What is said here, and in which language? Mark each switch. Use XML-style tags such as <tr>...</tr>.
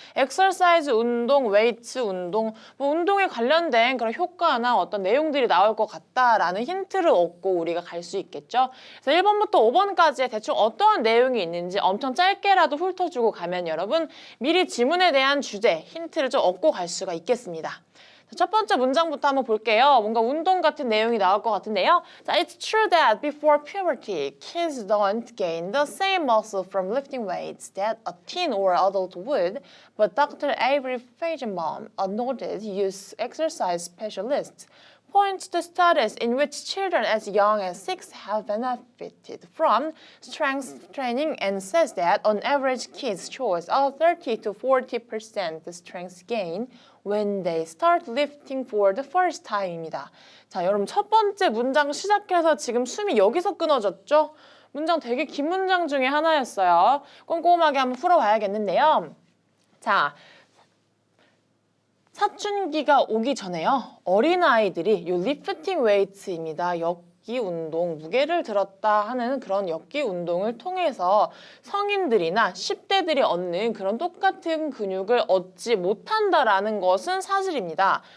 <ko>exercise 운동, weights 운동, 뭐 운동에 관련된 그런 효과나 어떤 내용들이 나올 것 같다라는 힌트를 얻고 우리가 갈 수 있겠죠. 그래서 1번부터 5번까지의 대충 어떤 내용이 있는지 엄청 짧게라도 훑어주고 가면 여러분 미리 지문에 대한 주제, 힌트를 좀 얻고 갈 수가 있겠습니다. 첫 번째 문장부터 한번 볼게요. 뭔가 운동 같은 내용이 나올 것 같은데요.</ko> <en>자, It's true that before puberty, kids don't gain the same muscle from lifting weights that a teen or adult would, but Dr. Avery Feigenbaum, a noted youth exercise specialist, points to studies in which children as young as 6 have benefited from strength training and says that on average kids show a 30 to 40% strength gain when they start lifting for the first time입니다.</en> <ko>자, 여러분 첫 번째 문장 시작해서 지금 숨이 여기서 끊어졌죠? 문장 되게 긴 문장 중에 하나였어요. 꼼꼼하게 한번 풀어봐야겠는데요. 자, 사춘기가 오기 전에요. 어린아이들이 요 리프팅 웨이트입니다. 역기 운동, 무게를 들었다 하는 그런 역기 운동을 통해서 성인들이나 10대들이 얻는 그런 똑같은 근육을 얻지 못한다라는 것은 사실입니다.</ko>